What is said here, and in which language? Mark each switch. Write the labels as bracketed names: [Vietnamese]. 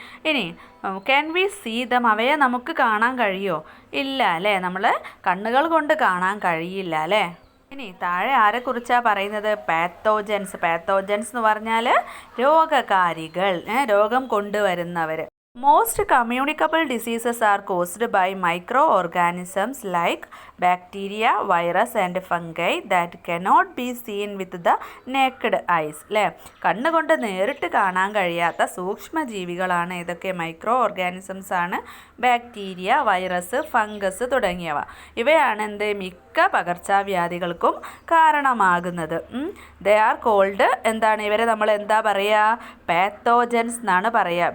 [Malayalam] ഇനി [English] Can we see them? [Malayalam] അവയെ നമുക്ക് കാണാൻ കഴിയുമോ? ഇല്ല അല്ലേ. നമ്മൾ കണ്ണുകൾ കൊണ്ട് കാണാൻ കഴിയില്ല അല്ലേ. ഇനി താഴെ ആരെക്കുറിച്ചാണ് പറയുന്നത്? പാത്തോജൻസ്. പാത്തോജൻസ് എന്ന് പറഞ്ഞാൽ രോഗകാരികൾ, രോഗം കൊണ്ടുവരുന്നവർ. [English] Most communicable diseases are caused by microorganisms like bacteria, virus and fungi that cannot be seen with the naked eyes അല്ലേ. [Malayalam] കണ്ണുകൊണ്ട് നേരിട്ട് കാണാൻ കഴിയാത്ത സൂക്ഷ്മജീവികളാണ് ഇതൊക്കെ. മൈക്രോ ഓർഗാനിസംസ് ആണ് ബാക്ടീരിയ, വൈറസ്, ഫംഗസ് തുടങ്ങിയവ. ഇവയാണ് മിക്ക മിക്ക പകർച്ചവ്യാധികൾക്കും കാരണമാകുന്നത്. [English] they are called [Malayalam] എന്താണ്, ഇവരെ നമ്മൾ എന്താ പറയുക, പാത്തോജൻസ് എന്നാണ് പറയുക.